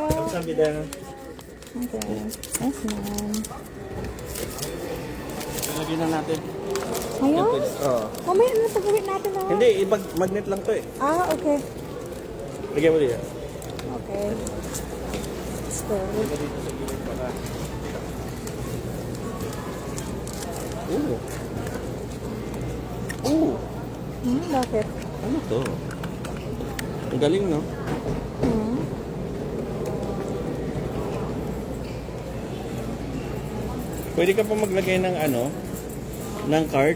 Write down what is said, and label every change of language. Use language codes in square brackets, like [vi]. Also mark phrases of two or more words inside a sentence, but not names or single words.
[en] Kamsahamnida. Okay. Yes, ma'am. [tl] Lagyan na natin. Ayun? Oo. Mamaya na pag-uwi natin, oh. Hindi, magnet lang to eh. Okay. Lagyan mo dito. [en] Okay. Let's go. [tl] Lagyan dito sa gilid para. Ooh. Ooh. Bakit? Ano to? Ang galing, no? Pwede ka pa maglagay ng ng card.